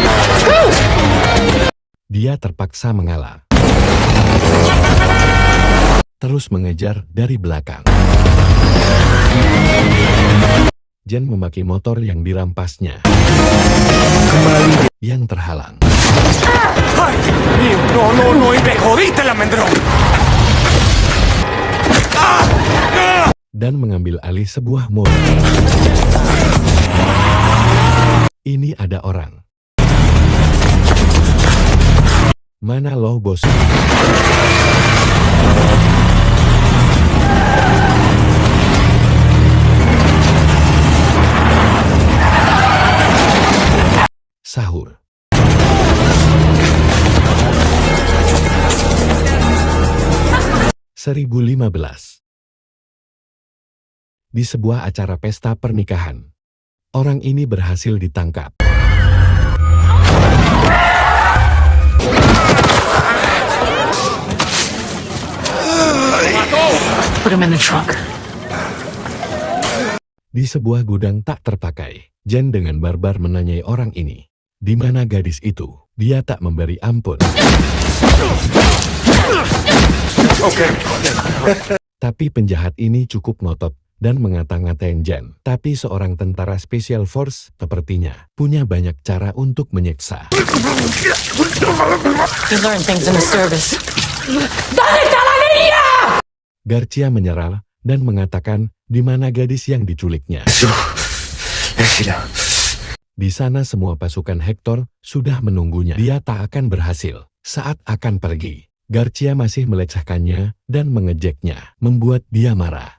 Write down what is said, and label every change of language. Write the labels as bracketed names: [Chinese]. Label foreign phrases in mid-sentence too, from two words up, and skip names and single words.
[Indonesian] Dia terpaksa mengalah. Terus mengejar dari belakang. Jen memaki motor yang dirampasnya. Yang terhalang. [Spanish] ¡Ay! ¡No! ¡Y me jodiste el almendrón! [Indonesian] Dan mengambil alih sebuah mobil. Ini ada orang. Mana lo bos? Sahur. (1015) Di sebuah acara pesta pernikahan, orang ini berhasil ditangkap. [English] Put him in the trunk. [Indonesian] Di sebuah gudang tak terpakai, Jen dengan barbar menanyai orang ini, di mana gadis itu? Dia tak memberi ampun. Tapi penjahat ini cukup ngotot dan mengata-ngatain Jen. Tapi seorang tentara [English] Special Force [Indonesian] sepertinya punya banyak cara untuk menyiksa. [English] You learn things in the service. [Indonesian] Garcia menyerah dan mengatakan di mana gadis yang diculiknya. Di sana semua pasukan Hector sudah menunggunya. Dia tak akan berhasil. Saat akan pergi, Garcia masih melecehkannya dan mengejeknya, membuat dia marah.